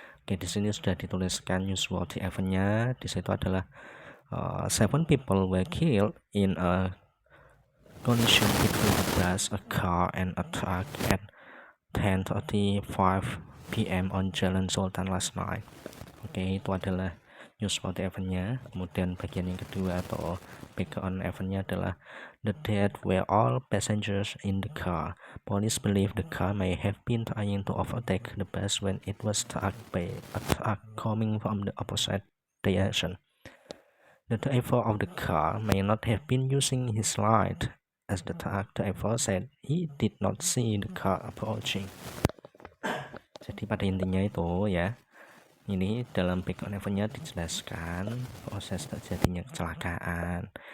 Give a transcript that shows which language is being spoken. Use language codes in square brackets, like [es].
[id] Oke, di sini sudah dituliskan newsworthy event-nya. Di situ adalah [en] 7 people were killed in a collision between a bus, a car, and a truck at 10:35 p.m. on Jalan Sultan last night. [id] Oke, itu adalah newsworthy event-nya. Kemudian bagian yang kedua atau background event-nya adalah [en] the deaths were all passengers in the car. Police believe the car may have been trying to overtake the bus when it was struck by a truck coming from the opposite direction. The driver of the car may not have been using his light, as the truck driver said he did not see the car approaching. [id] Jadi pada intinya itu ya, ini dalam background event-nya dijelaskan proses terjadinya kecelakaan.